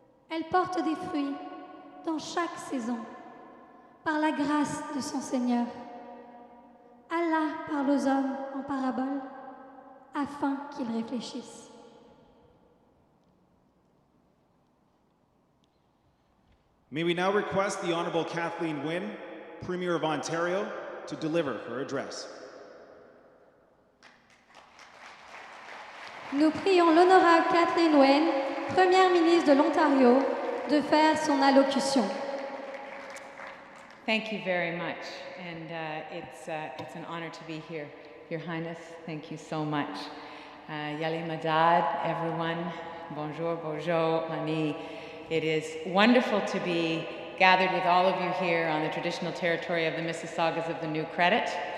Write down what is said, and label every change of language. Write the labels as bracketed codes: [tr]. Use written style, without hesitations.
[fr] Elle porte des fruits dans chaque saison, par la grâce de son Seigneur. Allah parle aux hommes en parabole afin qu'ils réfléchissent. [en] May we now request the Honorable Kathleen Wynne, Premier of Ontario, to deliver her address. [fr] Nous prions l'honorable Kathleen Wynne, Première ministre de l'Ontario, de faire son allocution. [en] Thank you very much, and it's an honor to be here. Your Highness, thank you so much. Yali Madad, everyone, [fr] bonjour, bonjour, [en] Ani. It is wonderful to be gathered with all of you here on the traditional territory of the Mississaugas of the New Credit.